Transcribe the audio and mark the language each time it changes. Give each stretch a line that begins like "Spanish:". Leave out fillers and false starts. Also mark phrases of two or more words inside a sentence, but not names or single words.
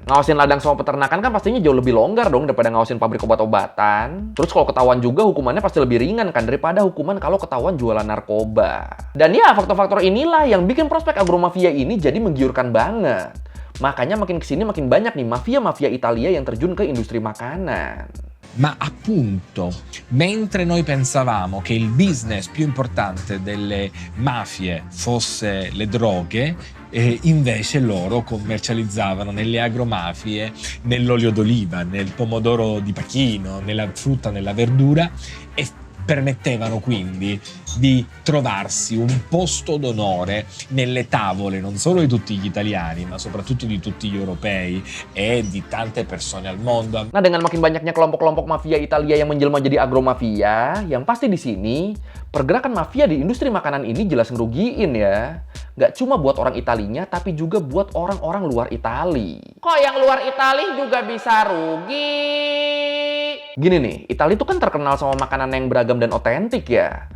Indonesian: Ngawasin ladang sama peternakan kan pastinya jauh lebih longgar dong daripada ngawasin pabrik obat-obatan. Terus kalau ketahuan juga hukumannya pasti lebih ringan kan daripada hukuman kalau ketahuan jualan narkoba. Dan ya faktor-faktor inilah yang bikin prospek agromafia ini jadi menggiurkan banget. Makanya makin kesini makin banyak nih mafia-mafia Italia yang terjun ke industri makanan.
Italian: Ma appunto, mentre noi pensavamo che il business più importante delle mafie fosse le droghe, invece loro commercializzavano nelle agromafie nell'olio d'oliva, nel pomodoro di Pachino, nella frutta, nella verdura e permettevano quindi di trovarsi un posto d'onore nelle tavole non solo di tutti gli italiani, ma soprattutto di tutti gli europei e di tante persone al mondo.
Indonesian: Nah, dengan makin banyaknya kelompok-kelompok mafia Italia yang menjelma jadi agromafia, yang pasti di sini pergerakan mafia di industri makanan ini jelas ngerugiin ya. Nggak cuma buat orang Italinya, tapi juga buat orang-orang luar Itali. Kok yang luar Itali juga bisa rugi? Gini nih, Italia itu kan terkenal sama makanan yang beragam dan otentik ya.